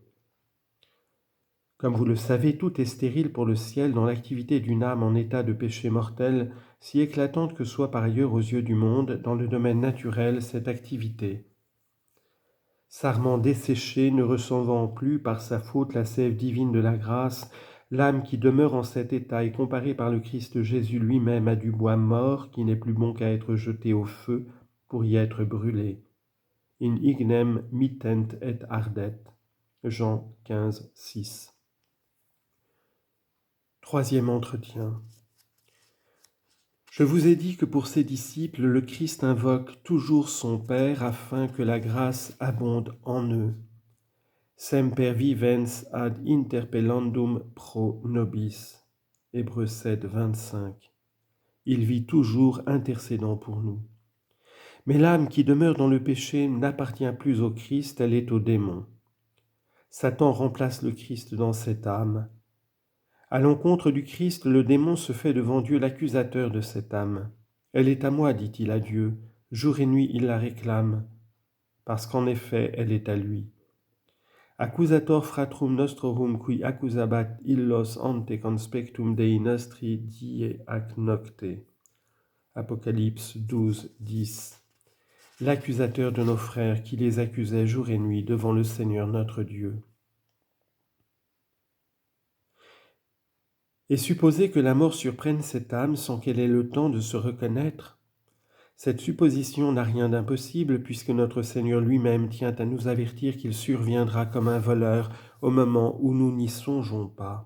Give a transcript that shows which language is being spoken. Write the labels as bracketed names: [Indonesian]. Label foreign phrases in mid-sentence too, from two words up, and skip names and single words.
[French] Comme vous le savez, tout est stérile pour le ciel dans l'activité d'une âme en état de péché mortel, si éclatante que soit par ailleurs aux yeux du monde, dans le domaine naturel, cette activité. Sarment desséché, ne recevant plus par sa faute la sève divine de la grâce, l'âme qui demeure en cet état est comparée par le Christ Jésus lui-même à du bois mort qui n'est plus bon qu'à être jeté au feu pour y être brûlé. [Latin] In ignem mittent et ardet. [French] Jean 15, 6. Troisième entretien. Je vous ai dit que pour ses disciples, le Christ invoque toujours son Père afin que la grâce abonde en eux. [Latin] Semper vivens ad interpellandum pro nobis. [French] Hébreux 7, 25. Il vit toujours intercédant pour nous. Mais l'âme qui demeure dans le péché n'appartient plus au Christ, elle est au démon. Satan remplace le Christ dans cette âme. À l'encontre du Christ, le démon se fait devant Dieu l'accusateur de cette âme. Elle est à moi, dit-il à Dieu. Jour et nuit, il la réclame, parce qu'en effet, elle est à lui. [Latin] Accusator fratrum nostrorum qui accusabat illos ante conspectum Dei nostri die ac nocte. [French] Apocalypse 12, 10. L'accusateur de nos frères qui les accusait jour et nuit devant le Seigneur notre Dieu. Et supposer que la mort surprenne cette âme sans qu'elle ait le temps de se reconnaître, cette supposition n'a rien d'impossible puisque notre Seigneur lui-même tient à nous avertir qu'il surviendra comme un voleur au moment où nous n'y songeons pas.